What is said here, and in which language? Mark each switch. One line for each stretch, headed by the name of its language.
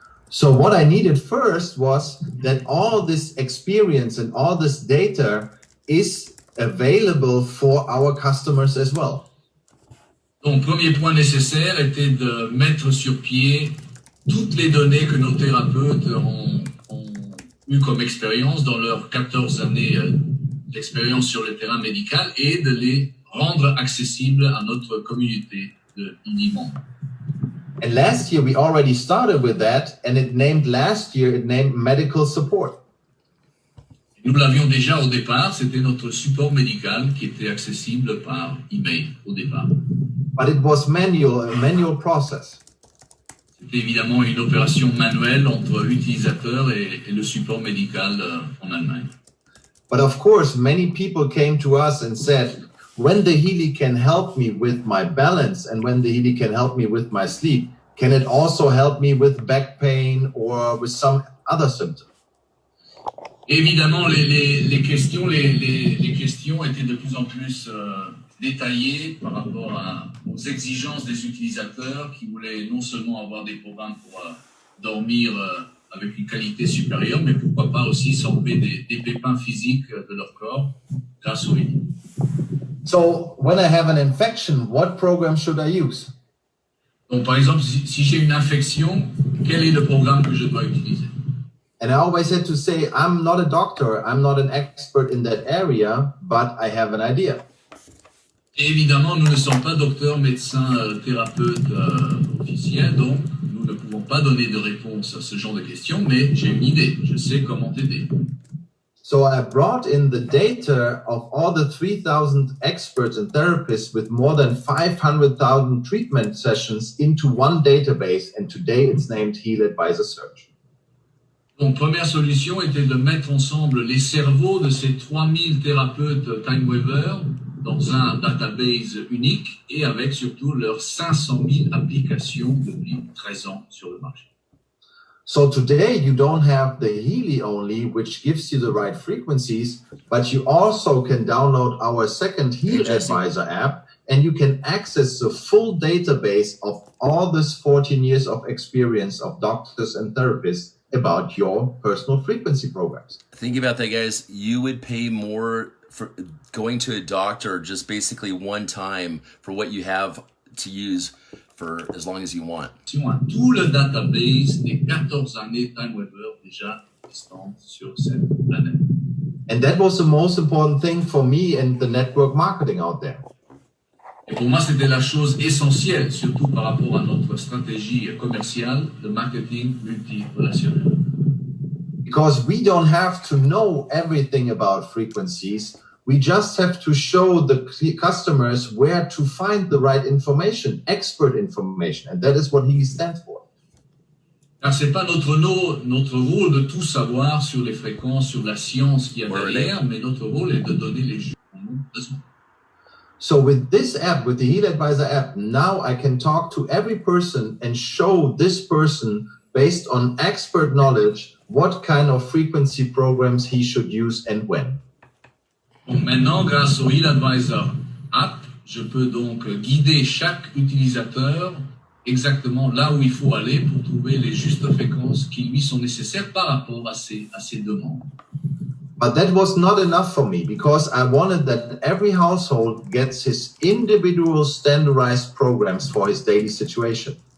English: So what I needed first was that all this experience and all this data is available for our customers as well.
French: Donc, premier point nécessaire était de mettre sur pied toutes les données que nos thérapeutes ont eu comme expérience dans leurs 14 années d'expérience sur le terrain médical et de les rendre accessibles à notre communauté de membres.
English: And last year we already started with that, and it named medical support.
French: Nous l'avions déjà au départ, c'était notre support médical qui était accessible par email au départ.
English: But it was a manual process.
French: C'était évidemment une opération manuelle entre utilisateurs et le support médical en Allemagne.
English: But of course, many people came to us and said, when the Healy can help me with my balance and when the Healy can help me with my sleep, can it also help me with back pain or with some other symptom?
French: Évidemment, les questions étaient de plus en plus détaillées par rapport aux exigences des utilisateurs qui voulaient non seulement avoir des programmes pour dormir avec une qualité supérieure, mais pourquoi pas aussi s'enlever des pépins physiques de leur corps grâce au Healy.
English: So when I have an infection, what program should I use?
French: Donc, par exemple, si j'ai une infection, quel est le programme que je dois utiliser?
English: And I always had to say, I'm not a doctor, I'm not an expert in that area, but I have an idea.
French: Et évidemment, nous ne sommes pas docteurs, médecins, thérapeutes officiels, donc nous ne pouvons pas donner de réponse à ce genre de questions, mais j'ai une idée, je sais comment t'aider.
English: So I brought in the data of all the 3,000 experts and therapists with more than 500,000 treatment sessions into one database, and today it's named Heal Advisor Search.
French: Donc, première solution était de mettre ensemble les cerveaux de ces 3000 thérapeutes TimeWaver dans un database unique et avec surtout leurs 500 000 applications depuis 13 ans sur le marché.
English: So today you don't have the Healy only, which gives you the right frequencies, but you also can download our second Heal Advisor app, and you can access the full database of all this 14 years of experience of doctors and therapists about your personal frequency programs. Think about that, guys. You would pay more for going to a doctor just basically one time for what you have to use for as long as you want.
French: Tout le database des 14 années TimeWaver déjà existantes sur cette planète.
English: And that was the most important thing for me and the network marketing out there.
French: Et pour moi, c'était la chose essentielle, surtout par rapport à notre stratégie commerciale de marketing multirelationnel.
English: Because we don't have to know everything about frequencies. We just have to show the customers where to find the right information, expert information, and that is what he stands for.
French: Car c'est pas notre rôle de tout savoir sur les fréquences, sur la science qu'il y a derrière, mais notre rôle est de donner les jeux dont nous avons besoin.
English: So with this app, with the Heal Advisor app, now I can talk to every person and show this person, based on expert knowledge, what kind of frequency programs he should use and when.
French: Donc maintenant, grâce au Heal Advisor app, je peux donc guider chaque utilisateur exactement là où il faut aller pour trouver les justes fréquences qui lui sont nécessaires par rapport à ses demandes.
English: But that was not enough for me, because I wanted that every household gets his individual standardized programs for his daily situation.